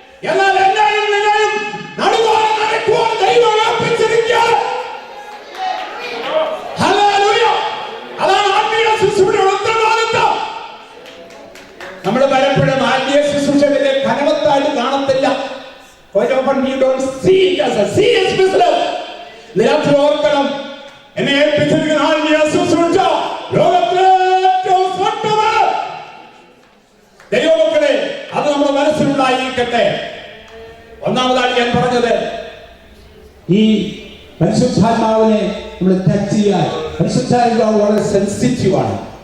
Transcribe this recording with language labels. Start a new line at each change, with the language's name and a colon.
Malayalam: എന്നാൽ എന്നെയും നിന്നെയും നടുവാനും നനയ്ക്കുവാനും ദൈവം ഏൽപ്പിച്ചിരിക്കുകയാണ്. ഹല്ലേലൂയ. അതാണ് ആത്മീയ ശുശ്രൂഷയുടെ ഉത്തരവാദിത്വം. നമ്മൾ പലപ്പോഴും ആത്മീയ ശുശ്രൂഷകളെ ഘനവത്തായിട്ട് കാണത്തില്ല.
English: Quite often we don't see it as a serious business.
Malayalam: നിരത്തിൽ ഓർക്കണം, എന്നെ ഏൽപ്പിച്ചിരിക്കുന്ന ആത്മീയ ശുശ്രൂഷ ലോകത്തിലെ ഏറ്റവും ശ്രദ്ധമാണ്. ദൈവമക്കളെ, അത് നമ്മുടെ മനസ്സിലുണ്ടായിരിക്കട്ടെ. ഒന്നാമതായി ഞാൻ പറഞ്ഞത്, ഈ പരിശുദ്ധാത്മാവിനെ നമ്മൾ ടച്ച് ചെയ്യാൻ, പരിശുദ്ധാത്മാവ് വളരെ സെൻസിറ്റീവ് ആണ്.